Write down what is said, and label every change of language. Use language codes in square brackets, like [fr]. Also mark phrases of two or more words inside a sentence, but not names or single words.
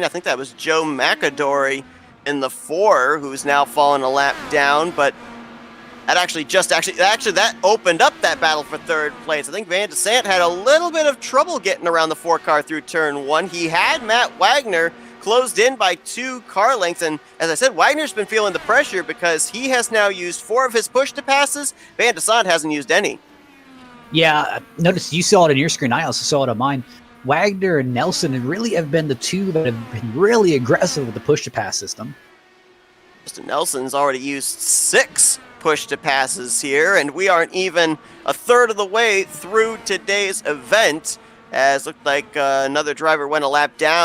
[en] I think that was Joe McAdory in the 4, who's now fallen a lap down, but that actually that opened up that battle for third place. I think Van de Sant had a little bit of trouble getting around the 4 car through turn 1. He had Matt Wagner closed in by 2 car lengths, and as I said, Wagner's been feeling the pressure because he has now used 4 of his push-to-passes. Van de Sant hasn't used any. Yeah, notice you saw it on your screen. I also saw it on mine. Wagner and Nelson really have been the 2 that have been really aggressive with the push-to-pass system. Mr. Nelson's already used 6 push-to-passes here, and we aren't even a third of the way through today's event, as looked like another driver went a lap down.